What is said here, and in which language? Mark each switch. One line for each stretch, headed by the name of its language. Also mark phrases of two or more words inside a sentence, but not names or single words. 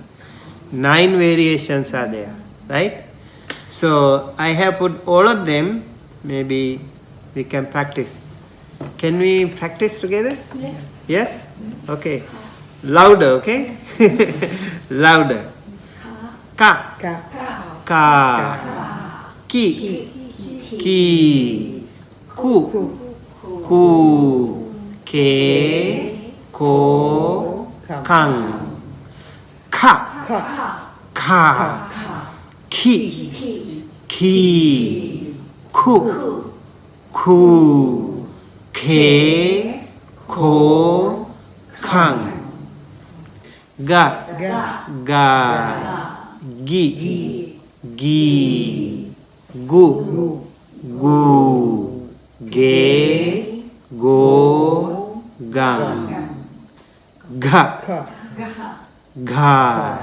English: 9 variations are there, right? So I have put all of them. Maybe we can practice. Can we practice together? Yes? Yes? Okay. Louder, okay? Louder. Ka. Ka. Ka. Ki. Ki. Ku. Ku. Ke. Ko. Kang. Ka. Ka. Ki. Ki. Ku. Ku. Ke. Ko. Kang. Ga. Ga. Gi. Gi. Gu. Gu. Ge. Go. Gang. Ga. Ga.